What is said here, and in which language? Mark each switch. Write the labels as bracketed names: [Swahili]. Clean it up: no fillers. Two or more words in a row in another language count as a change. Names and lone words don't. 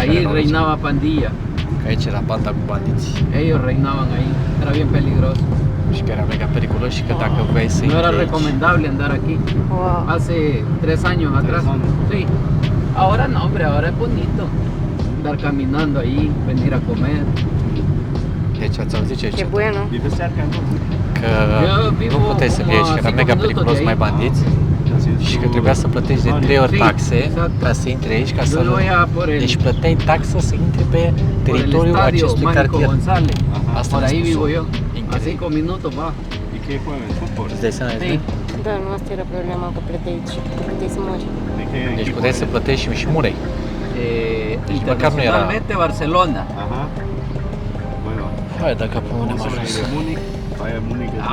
[Spanish] Ahí reinaba pandilla. [Romanian] Că aici era banda cu bandiți. [Spanish] Ellos reinaban ahí. Era bien peligroso. [Romanian] Și că era mega periculos și că dacă vrei să [Spanish] No era [Romanian] intri aici, [Spanish] recomendable andar aquí. Wow. Hace 3 años atrás. Sí. Ahora no, hombre, ahora es bonito. Andar caminando ahí, venir a comer. [Romanian] deci ați auzit ce [Spanish] Qué [Romanian] zice? [Spanish] bueno. [Romanian] Că nu puteai să fii aici, că era mega periculos, mai bandiți. Și că trebuia să plătești de 3 ori taxe ca să intri aici, ca să... Deci plăteai taxă să intri pe teritoriul acestui cartier. Asta [Spanish] Por ahí vivo yo. A Increíble. 5 minutos va. ¿Y qué juegan? ¿Fútbol? [Romanian] Îți dai seama, [Spanish] Sí. [Romanian] Da, nu asta era problema, că plăteai și puteai să mori. [Spanish] ¿De qué [Romanian] deci [Spanish] equipo [Romanian] puteai să [Spanish] es? [Romanian] plătești și murei. măcar nu era- [Spanish] Internacionalmente Barcelona. Ajá. Bueno, [Romanian] Hai, dacă punem [Spanish] vamos a [Romanian] ajuns. [Spanish] ir de Múnich. Vaya Múnich es